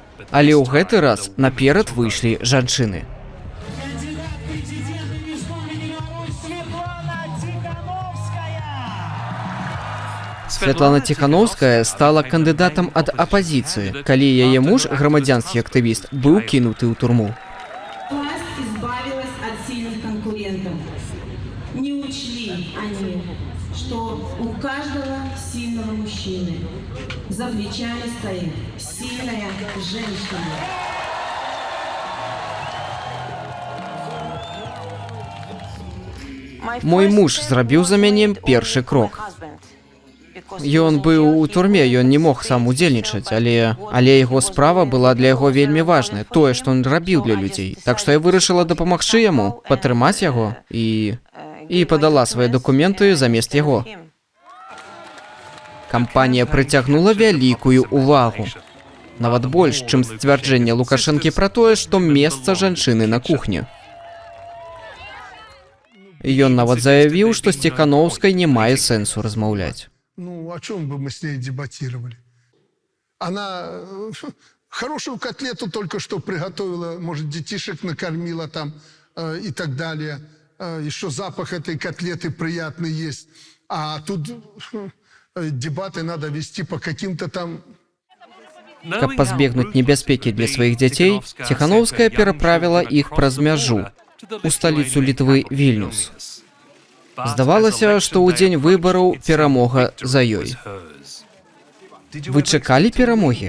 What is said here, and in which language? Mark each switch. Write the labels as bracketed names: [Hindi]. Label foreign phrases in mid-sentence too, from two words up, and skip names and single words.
[Belarusian] Але ў гэты раз наперад выйшлі жанчыны. Святлана Ціханаўская стала кандыдатам ад апазіцыі, калі яе муж, грамадзянскі актывіст, быў кінуты ў турму. [Russian] Власть избавилась от сильных конкурентов. Не учли они, что у каждого сильного мужчины за плечами стоит сильная женщина. [Belarusian] Мой муж зрабіў за мяне першы крок. Ён быў у турме, ён не мог сам удзельнічаць, але яго справа была для яго вельмі важная, тое, што ён рабіў для людзей. Так што я вырашыла дапамагчы яму, падтрымаць яго і падала свае дакументы замест яго. Кампанія прыцягнула вялікую ўвагу. Нават больш, чым сцвярджэнне Лукашэнкі пра тое, што месца жанчыны на кухні. Ён нават заявіў, што з Ціханаўскай не мае сэнсу размаўляць. [Russian] Ну, о чем бы мы с ней дебатировали? Она хорошую котлету только что приготовила, может, детишек накормила там и так далее. Еще запах этой котлеты приятный есть. А тут дебаты надо вести по каким-то там... [Belarusian] Каб пазбегнуць небяспекі для сваіх дзяцей, Ціханаўская пераправіла іх праз мяжу у сталіцу Літвы Вільнюс. Здавалася, што ў дзень выбараў перамога за ёй. Вы чакалі перамогі?